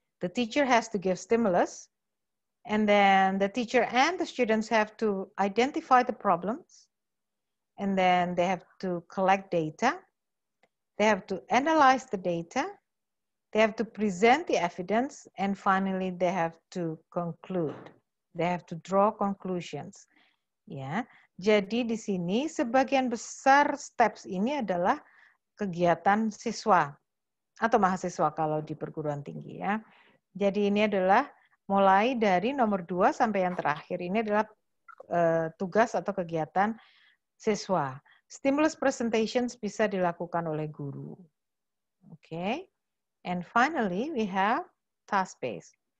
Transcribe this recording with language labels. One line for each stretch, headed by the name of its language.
English: The teacher has to give stimulus, and then the teacher and the students have to identify the problems, and then they have to collect data. They have to analyze the data. They have to present the evidence, and finally they have to conclude. They have to draw conclusions.
Indonesian: Ya, jadi di sini sebagian besar steps ini adalah kegiatan siswa atau mahasiswa kalau di perguruan tinggi ya. Jadi ini adalah mulai dari nomor 2 sampai yang terakhir ini adalah tugas atau kegiatan siswa.
English: Stimulus presentations
Indonesian: bisa dilakukan oleh guru.
English: Okay. And finally, we have task-based.